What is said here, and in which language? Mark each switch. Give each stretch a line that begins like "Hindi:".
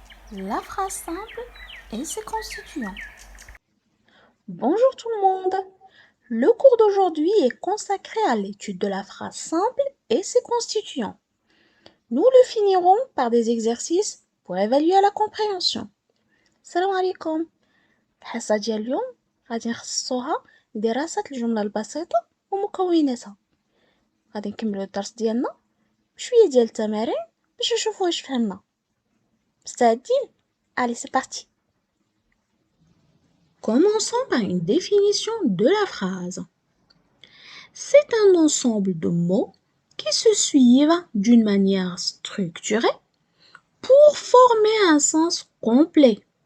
French: La phrase simple et ses constituants. Bonjour tout le monde. Le cours d'aujourd'hui est consacré à l'étude de la phrase simple et ses constituants. Nous le finirons par des exercices pour évaluer la compréhension.
Arabic: Salam alaikum. الحصة ديال اليوم غادي نخصصوها لدراسة الجملة البسيطة ومكوناتها. غادي نكملو الدرس ديالنا بشوية ديال التمارين باش نشوفو واش فهمنا. مستعدين؟
French: Allez, c'est parti. Commençons par une définition de la phrase. C'est un ensemble de mots qui se suivent d'une manière structurée pour former un sens complet.